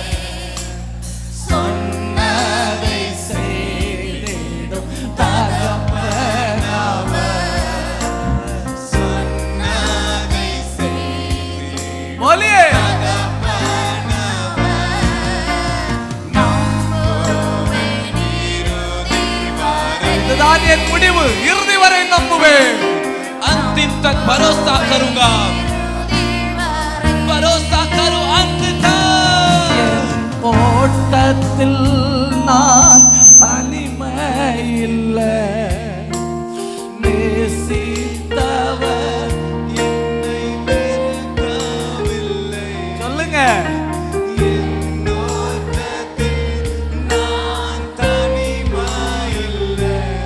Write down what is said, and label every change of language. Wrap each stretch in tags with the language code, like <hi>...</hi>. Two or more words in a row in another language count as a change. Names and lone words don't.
<ta>சொன்னதை செய்திடும் தகப்பனவர் சொன்னதை செய்திடும் बोलिए இதுதான் என் முடிவு இறுதி வரை நம்புவேன்</ta> <hi>अंतिम तक भरोसा करूंगा भरोसा करो अंत तक</hi> <ta>ஓட்டத்தில் நான் தனிமை இல்லை நேசித்தவர் என்னை வெறுக்கவில்லை சொல்லுங்க என்னோட்டத்தில் நான் தனிமையில்லை</ta>